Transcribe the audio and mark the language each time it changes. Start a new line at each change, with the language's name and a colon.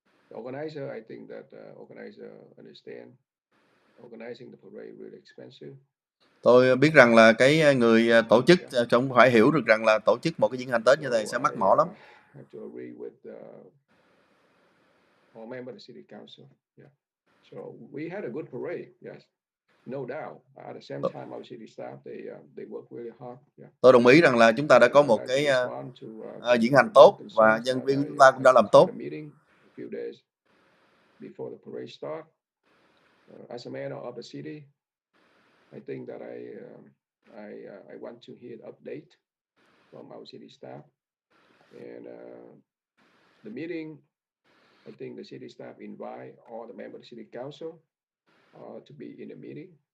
English: The organizer, I think that organizer understand organizing the parade really expensive.
Vietnamese: Tôi biết rằng là cái người tổ chức cũng phải hiểu được rằng là tổ chức một cái diễn hành Tết như thế sẽ mắc mỏ lắm.
English: Have to agree with all members of the city council. Yeah. So we had a good parade. Yes. No doubt. At the same time, our city staff they work really hard. Yeah.
Vietnamese: Tôi đồng ý rằng là chúng ta đã có một cái diễn hành tốt và nhân viên của chúng ta cũng đã làm tốt.
English: Few days before the parade start, as a mayor of the city, I think that I want to hear an update from our city staff. And the meeting, I think the city staff invite all the members of the city council to be in the meeting.